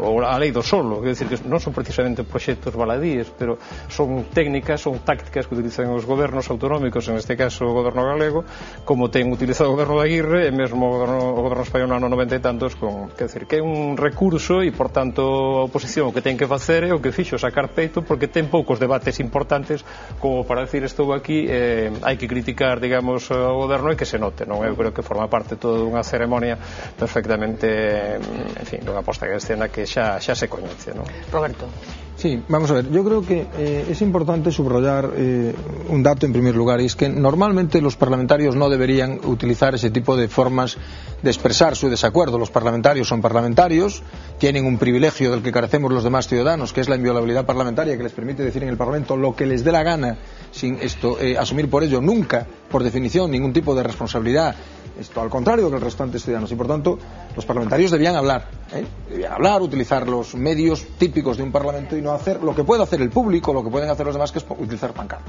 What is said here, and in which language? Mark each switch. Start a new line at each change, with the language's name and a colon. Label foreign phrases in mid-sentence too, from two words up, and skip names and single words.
Galician: ou a lei do solo, é dicir, que non son precisamente proxectos baladíes, pero son técnicas, son tácticas que utilizan os gobernos autonómicos, en este caso o goberno galego, como ten utilizado o goberno de Aguirre e mesmo o goberno español no ano 90 e tantos, que é un recurso e, por tanto, a oposición o que ten que facer é o que fixo, sacar peito, porque ten poucos debates importantes como para decir estou aquí, hai que criticar, digamos, o goberno e que se note, non? Eu creo que forma parte toda unha ceremonia perfectamente, en fin, dunha posta de escena que xa se coñece, non? Roberto.
Spanish: Sí, vamos a ver, yo creo que es importante subrayar un dato en primer lugar, y es que normalmente los parlamentarios no deberían utilizar ese tipo de formas de expresar su desacuerdo. Los parlamentarios son parlamentarios, tienen un privilegio del que carecemos los demás ciudadanos, que es la inviolabilidad parlamentaria, que les permite decir en el Parlamento lo que les dé la gana, sin asumir por ello nunca por definición, ningún tipo de responsabilidad, esto al contrario que el resto de ciudadanos, y por tanto los parlamentarios debían hablar, utilizar los medios típicos de un parlamento y no hacer lo que puede hacer el público, lo que pueden hacer los demás, que es utilizar pancartas.